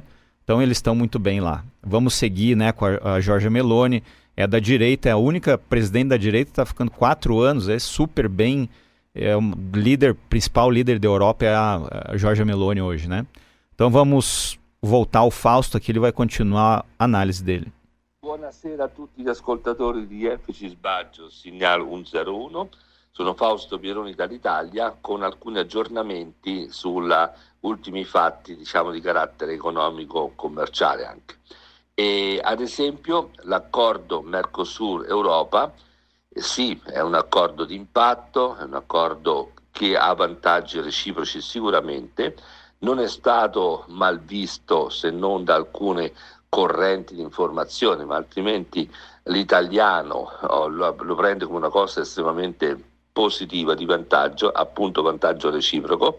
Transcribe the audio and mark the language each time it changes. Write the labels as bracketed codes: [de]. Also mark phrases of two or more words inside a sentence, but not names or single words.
[pt] Então eles estão muito bem lá. Vamos seguir, né, com a Giorgia Meloni, é da direita, é a única presidente da direita, está ficando 4 anos, é super bem, é o principal líder da Europa é a Giorgia Meloni hoje, né? Então vamos voltar ao Fausto, aqui ele vai continuar a análise dele. [it] Buonasera a tutti gli ascoltatori di FC Sbaggio, Segnale 101. Sono Fausto Pieroni dall'Italia con alcuni aggiornamenti sulla ultimi fatti, diciamo, di carattere economico-commerciale anche. E, ad esempio, l'accordo Mercosur-Europa, sì, è un accordo di impatto, è un accordo che ha vantaggi reciproci sicuramente, non è stato mal visto se non da alcune correnti di informazione, ma altrimenti l'italiano lo prende come una cosa estremamente positiva, di vantaggio, appunto vantaggio reciproco.